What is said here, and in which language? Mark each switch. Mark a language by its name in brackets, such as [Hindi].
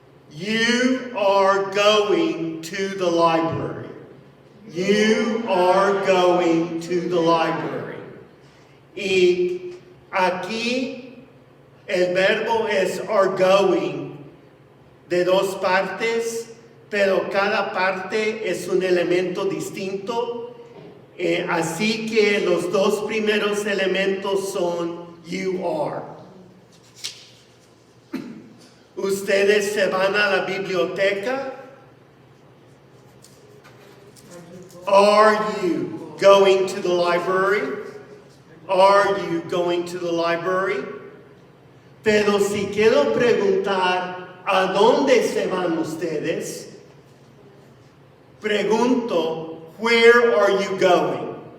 [English] You are going to the library. You are going to the library. [Spanish] Y aquí el verbo es are going de dos partes, pero cada parte es un elemento distinto. Así que los dos primeros elementos son you are. Ustedes se van a la biblioteca. [English] Are you going to the library? Are you going to the library? [Spanish] Pero si quiero preguntar ¿a dónde se van ustedes? [English] Pregunto where are you going?